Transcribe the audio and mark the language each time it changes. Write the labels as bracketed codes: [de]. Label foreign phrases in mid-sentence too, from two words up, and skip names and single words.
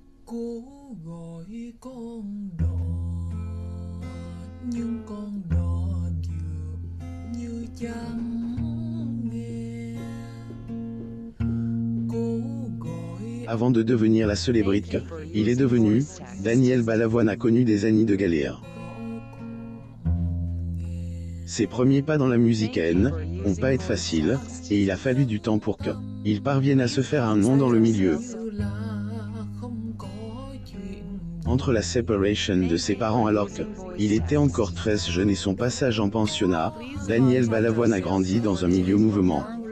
[vi] Cố gọi con đò nhưng con đò dường như chẳng nghe. Cố gọi. [fr] Avant de devenir la célébrité il est devenu, Daniel Balavoine a connu des années de galère. Ses premiers pas dans la musique n'ont pas été faciles, et il a fallu du temps pour qu'il parvienne à se faire un nom dans le milieu. Entre la séparation de ses parents alors qu'il était encore très jeune et son passage en pensionnat, Daniel Balavoine a grandi dans un milieu mouvement.